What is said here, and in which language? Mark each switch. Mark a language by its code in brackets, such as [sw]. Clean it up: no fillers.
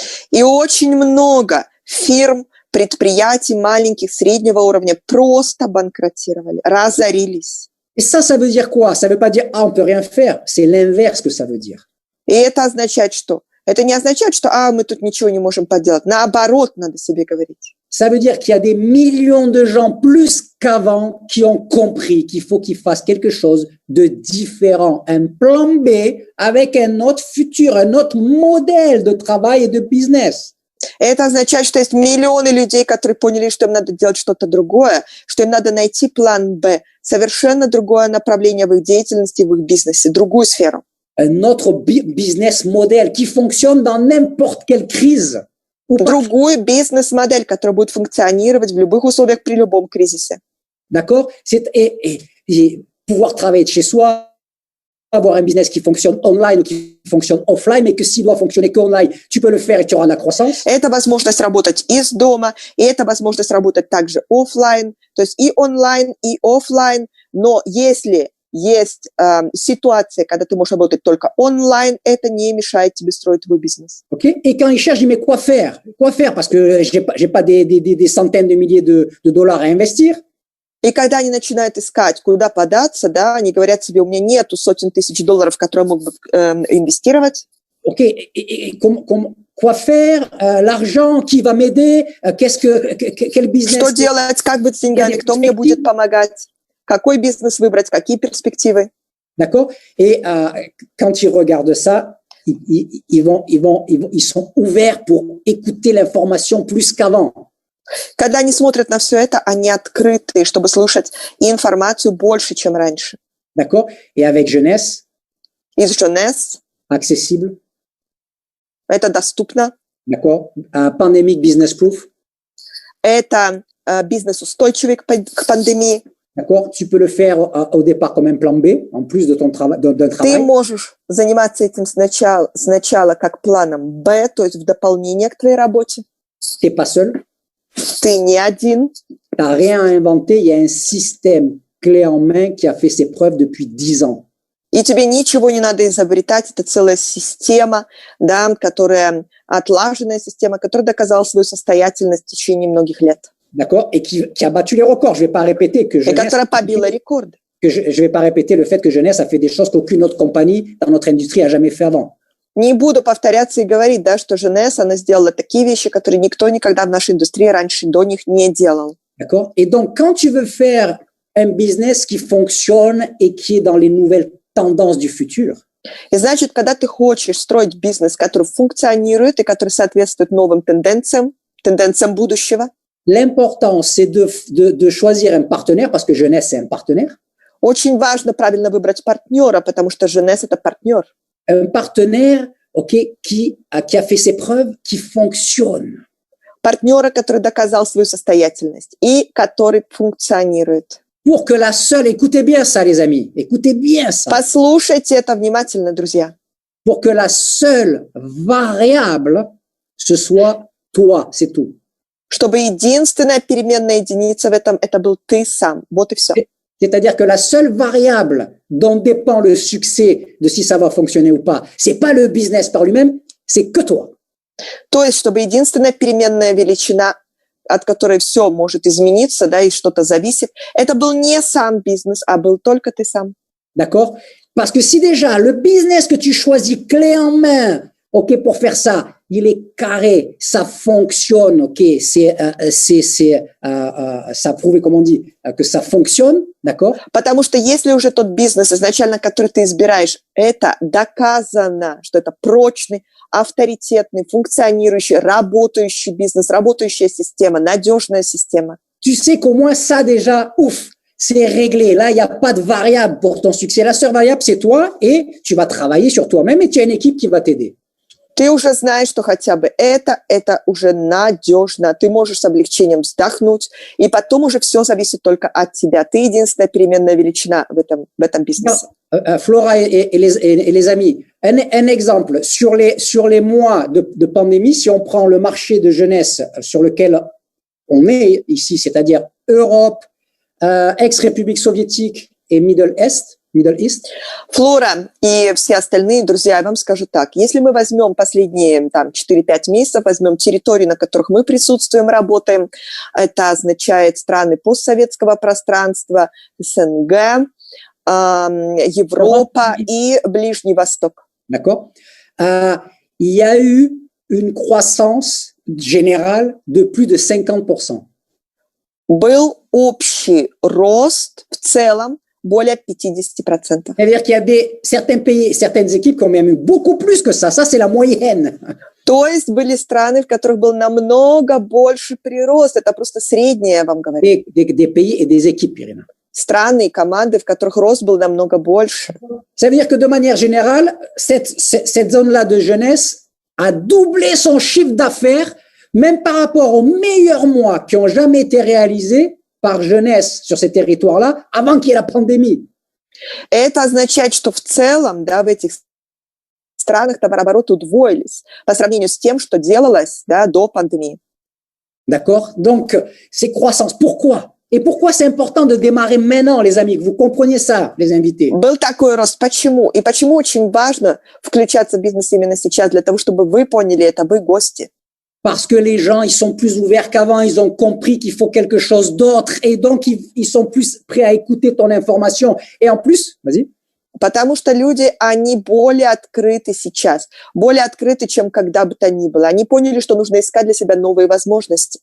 [ru] И очень много фирм, предприятий маленьких, среднего уровня просто банкротировали, разорились. [fr] Et ça veut dire quoi? Ça veut pas dire, on peut rien faire. C'est l'inverse que ça veut dire. [ru] И это означает что? Это не означает, что мы тут ничего не можем поделать. Наоборот, надо себе говорить. [fr] Ça veut dire qu'il y a des millions de gens plus qu'avant qui ont compris qu'il faut qu'ils fassent quelque chose de différent. Un plan B avec un autre futur, un autre modèle de travail et de business. [ru] Это означает, что есть миллионы людей, которые поняли, что им надо делать что-то другое, что им надо найти план Б, совершенно другое направление в их деятельности, в их бизнесе, другую сферу. [fr] Un autre business model qui fonctionne dans n'importe quelle crise. [ru] Другую бизнес-модель, которая будет функционировать в любых условиях при любом кризисе. [fr] D'accord? Et pouvoir travailler de chez soi, avoir un business qui fonctionne online ou qui fonctionne offline, mais que s'il doit fonctionner qu'online, tu peux le faire et tu auras de la croissance. [ru] Это возможность работать из дома, и это возможность работать также офлайн, то есть и онлайн, и офлайн. Но если есть ситуация, когда ты можешь работать только онлайн, это не мешает тебе строить твой бизнес. [fr] Ok? Et quand ils cherchent, ils disent, mais quoi faire? Quoi faire? Parce que j'ai pas des centaines de milliers de dollars à investir. [ru] И когда они начинают искать, куда податься, да, они говорят себе, у меня нету сотен тысяч долларов, которые я мог бы инвестировать. [fr] Ok? Quoi faire? L'argent, qui va m'aider? Quel business? [ru] Что делать? Как быть с деньгами? Кто мне будет помогать? Какой бизнес выбрать? Какие перспективы? [fr] D'accord? Et quand ils regardent ça, ils sont ouverts pour écouter l'information plus qu'avant. [ru] Когда они смотрят на все это, они открыты, чтобы слушать информацию больше, чем раньше. [fr] D'accord? Et avec Jeunesse, [ru] Из Jeunesse [fr] accessible, [ru] это доступно. [fr] d'accord? [en] Pandemic Business Proof, [ru] Это бизнес устойчивый к пандемии. [fr] d'accord? Tu peux le faire au départ comme un plan B, en plus de ton travail, d'un [ru] Ты [fr] travail. [ru] можешь заниматься этим сначала как планом Б, то есть в дополнение к твоей работе. [fr] T'es pas seul, [ru] Ты не один. [fr] t'as rien à inventer, il y a un système clé en main qui a fait ses preuves depuis 10 ans. [ru] И тебе ничего не надо изобретать. Это целая система, да, отлаженная система, которая доказала свою состоятельность в течение многих лет. [fr] D'accord? Et qui a battu les records. Je vais pas répéter que [ru] И которая побила рекорды. [fr] je vais pas répéter le fait que Jeunesse a fait des choses qu'aucune autre compagnie dans notre industrie a jamais fait avant. [ru] Не буду повторяться и говорить, да, что Jeunesse, она сделала такие вещи, которые никто никогда в нашей индустрии раньше до них не делал. [fr] D'accord? Et donc, quand tu veux faire un business qui fonctionne et qui est dans les nouvelles tendances du futur, [ru] И значит, когда ты хочешь строить бизнес, который функционирует и который соответствует новым тенденциям будущего, [fr] l'important, c'est de choisir un partenaire, parce que Jeunesse, c'est un partenaire. [ru] очень важно правильно выбрать партнера, потому что Jeunesse – это партнер. [fr] Un partenaire, ok, qui a fait ses preuves, qui fonctionne. [ru] Партнера, который доказал свою состоятельность и который функционирует. [fr] Pour que la seule, écoutez bien ça, les amis, écoutez bien ça. [ru] Послушайте это внимательно, друзья. [fr] Pour que la seule variable, ce soit toi, c'est tout. [ru] Чтобы единственная переменная единица в этом – это был ты сам. Вот и все. [fr] C'est-à-dire que la seule variable dont dépend le succès de si ça va fonctionner ou pas, c'est pas le business par lui-même, c'est que toi. [ru] То есть, чтобы единственная переменная величина, от которой все может измениться, да, и что-то зависит, это был не сам бизнес, а был только ты сам. [fr] D'accord? Parce que si déjà le business que tu choisis clé en main, ok, pour faire ça, il est carré, ça fonctionne, ok, ça prouve, comme on dit, que ça fonctionne, d'accord? [ru] Потому что если уже тот бизнес изначально, который ты избираешь, это доказано, что это прочный, авторитетный, функционирующий, работающий бизнес, работающая система, надежная система. [fr] Tu sais qu'au moins ça déjà, ouf, c'est réglé. Là, il n'y a pas de variable pour ton succès. La seule variable, c'est toi et tu vas travailler sur toi-même et tu as une équipe qui va t'aider. [ru] Ты уже знаешь, что хотя бы это уже надежно. Ты можешь с облегчением вздохнуть, и потом уже все зависит только от тебя. Ты единственная переменная величина в этом бизнесе. [fr] Flora et les amis, un exemple, sur les mois de pandémie, si on prend le marché de Jeunesse sur lequel on est ici, c'est-à-dire Europe, ex-République soviétique et Middle East. [ru] Флора и все остальные, друзья, я вам скажу так. Если мы возьмем последние 4-5 месяцев, возьмем территории, на которых мы присутствуем, работаем, это означает страны постсоветского пространства, СНГ, Европа и Ближний Восток. [fr] D'accord. Il y a eu une croissance générale de plus de 50%. [ru] Был общий рост в целом более 50%. [fr] C'est-à-dire qu'il y a certains pays, certaines équipes qui ont même eu beaucoup plus que ça. Ça, c'est la moyenne. [ru] То есть были страны, в которых был намного больше прирост. Это просто среднее, я вам говорю. [fr] Des pays et des équipes, Irina. [ru] Страны и команды, в которых рост был намного больше. [fr] Ça veut dire que de manière générale, cette zone-là de Jeunesse a doublé son chiffre d'affaires, même par rapport aux meilleurs mois qui n'ont jamais été réalisés par Jeunesse sur ces territoires-là, avant qu'il y ait la pandémie. [ru] Это означает, что в целом, да, в этих странах товарообороты удвоились по сравнению с тем, что делалось, да, до пандемии. [fr] D'accord? Donc, ces croissances, pourquoi? Et pourquoi c'est important de démarrer maintenant, les amis, que vous compreniez ça, les invités? [ru] Был такой рост. Почему? И почему очень важно включаться в бизнес именно сейчас, для того, чтобы вы поняли это, вы гости. [fr] Parce que les gens, ils sont plus ouverts qu'avant, ils ont compris qu'il faut quelque chose d'autre et donc ils sont plus prêts à écouter ton information. Et en plus, vas-y. [ru] Потому что люди, они более открыты сейчас, более открыты, чем когда бы то ни было. Они поняли, что нужно искать для себя новые возможности.